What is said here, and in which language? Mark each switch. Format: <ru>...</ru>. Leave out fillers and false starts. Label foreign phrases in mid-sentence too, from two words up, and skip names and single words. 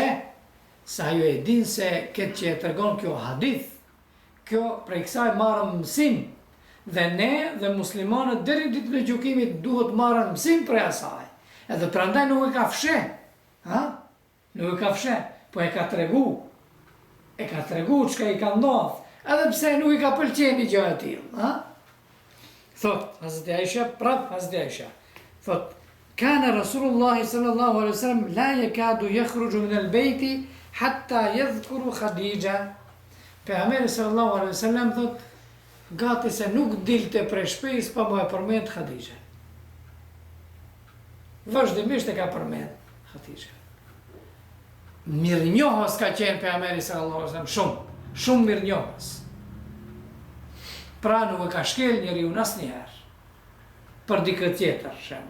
<sq>Sa ju e din se këtë që e tregon kjo hadith, kjo prej kësaj marrëm mësim, dhe ne dhe muslimanët deri ditën e gjykimit duhet marrën mësim prej asaj. Edhe prandaj nuk e ka fsheh, nuk e ka fsheh, po e ka tregu çka i ka ndodhur, edhe pse nuk i ka pëlqenë gjë e tillë, Thot Hazreti Aisha, prap Hazreti Aisha, thot,</sq> <ar>كان رسول الله صلى الله عليه وسلم لا يكاد يخرج من البيت حتى يذكر خديجة.</ar> <sq>Pejgamberi</sq> <ar>صلى الله عليه وسلم</ar> <sq>thot, gati se nuk dilte prej shtëpisë pa më e përmend Khadijën. Vazhdimisht e ka përmend Khadijën. Mirënjohës ka qenë pejgamberi</sq> <ar>صلى الله عليه وسلم,</ar> <sq>shumë mirënjohës. Pra nuk e ka shkel njeriu asnjëherë për dikë tjetër, shembull.</sq>